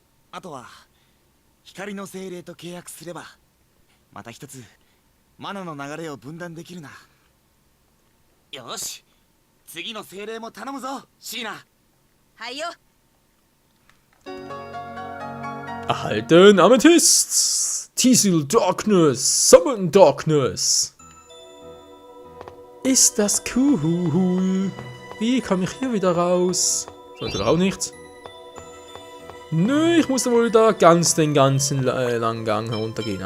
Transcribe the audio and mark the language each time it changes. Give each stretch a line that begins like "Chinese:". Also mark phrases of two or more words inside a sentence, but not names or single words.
Japanese: あとは光の精霊と契約すればまた一つマナの流れを分断できるな。よし、次の精霊も頼むぞシーナ。はいよ。
German: Erhalten Amethyst!
English: Teasel Darkness! Summon Darkness!
German: Ist das cool? Wie komme ich hier wieder raus? So, natürlich auch nichts. Nö, ich muss wohl da den ganzen langen Gang heruntergehen.